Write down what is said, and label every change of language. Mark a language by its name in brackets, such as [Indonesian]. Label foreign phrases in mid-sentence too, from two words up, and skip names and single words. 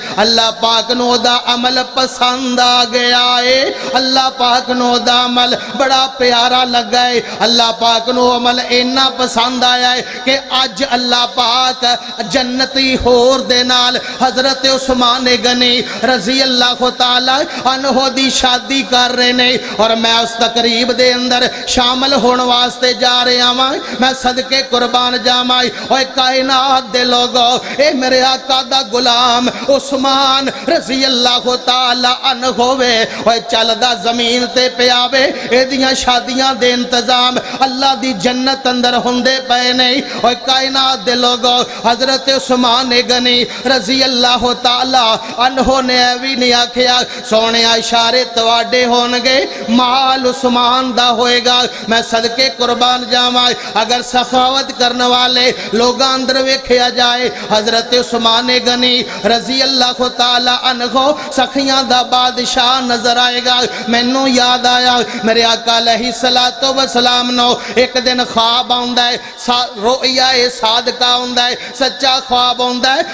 [Punjabi] اللہ پاک نو دا عمل پسند آ گیا ہے، اللہ پاک نو دا عمل بڑا پیارا لگا ہے، اللہ پاک نو عمل اینا پسند آیا ہے کہ آج اللہ پاک جنتی حور دے نال حضرت عثمان غنی [Arabic] رضی اللہ تعالی عنہ [Punjabi] دی شادی کر رہے نے اور میں اس تقریب دے اندر شامل ہونے واسطے جا رہے ہاں۔ میں صدقے قربان جاواں، اوے کائنات دے لوگوں، اے میرے آقا دا غلام عثمان [Arabic] رضی اللہ تعالی عنہ [Punjabi] ہوئے اوے چلدا زمین تے پیاوے، اے دیاں شادیاں دے انتظام اللہ دی جنت اندر ہوندے پئے نے۔ اوے کائنات دے لوگوں، حضرت عثمان غنی [Arabic] رضی اللہ تعالی عنہ [Punjabi] نے بھی نہیں آکھیا سونے اشارے تواڈے ہون گے، مال عثمان دا ہوئے گا۔ میں صدقے قربان جاواں، اگر سخاوت کرنے والے لوگاں اندر ویکھیا جائے حضرت عثمان غنی [Arabic] رضی اللہ تعالی عنہ [Punjabi] سخیاں دا بادشاہ نظر آئے گا۔ مینوں یاد آیا میرے آقا [Arabic] علیہ الصلوۃ والسلام [Punjabi] نو ایک دن خواب آندا ہے، [Arabic] رؤیا صادقہ [Punjabi] آندا ہے، سچا خواب آندا ہے۔